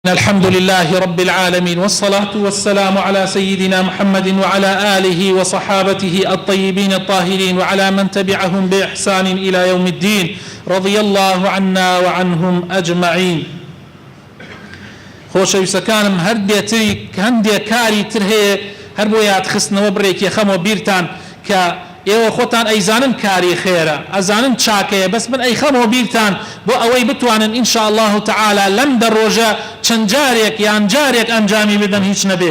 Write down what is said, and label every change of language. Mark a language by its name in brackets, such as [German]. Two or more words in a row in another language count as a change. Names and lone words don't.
[Arabic] الحمد لله رب العالمين، والصلاة والسلام على سيدنا محمد وعلى آله وصحابته الطيبين الطاهرين وعلى من تبعهم بإحسان إلى يوم الدين، رضي الله عنا وعنهم أجمعين. [Central Kurdish] خۆشەویستەکانم هەندێ کاری تر هەیە هەر بۆ یادخستنەوە بڕێکی خەمەوە بیرتان کە ئێوە خۆتان ئەیزانن کاری خێرە، ئەزانن چاکەیە، بەس من ئەیخەمەوە بیرتان بۆ ئەوەی بتوانن [Arabic] ئینشاء الله تعالى [Central Kurdish] لەم دەڕۆژە چەند جارێک یان جارێک ئەنجامی بدەن هیچ نەبێ.